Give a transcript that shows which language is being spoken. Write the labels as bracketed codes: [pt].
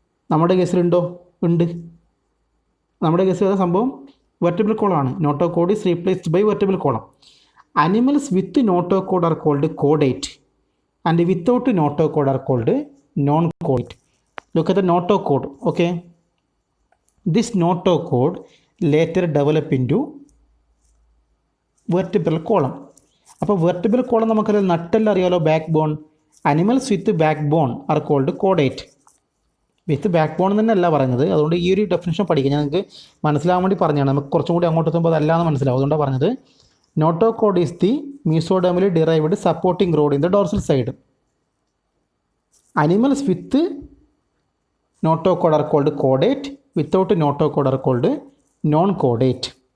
[ml] നമ്മുടെ കേസിലുണ്ടോ? ഉണ്ട്. നമ്മുടെ കേസിൽ ഏതാ സംഭവം? Vertebral കോളമാണ്. [en] Notochord is replaced by vertebral column. Animals with notochord are called caudate and without notochord are called non caudate. Look at the notochord. Okay, this notochord later develop into vertebral column. [ml] അപ്പോൾ vertebral column നമുക്കറിയാം, നട്ടെല്ലാം അറിയാലോ, back bone. [en] Animals with back bone are called caudate. [ml] With back bone തന്നെയല്ല പറയുന്നത്. അതുകൊണ്ട് ഈ ഒരു definition പഠിക്കുക. ഞാൻ നിങ്ങൾക്ക് മനസ്സിലാവാൻ വേണ്ടി പറഞ്ഞതാണ്. നമുക്ക് കുറച്ചും കൂടി അങ്ങോട്ട് എത്തുമ്പോൾ അതല്ലാന്ന് മനസ്സിലാവും. അതുകൊണ്ടാണ് പറഞ്ഞത്. [en] Notochord is the മീസോഡേർമലി derived supporting road in the dorsal side. Animals with notochord are called caudate. Without notochord are called non-chordate.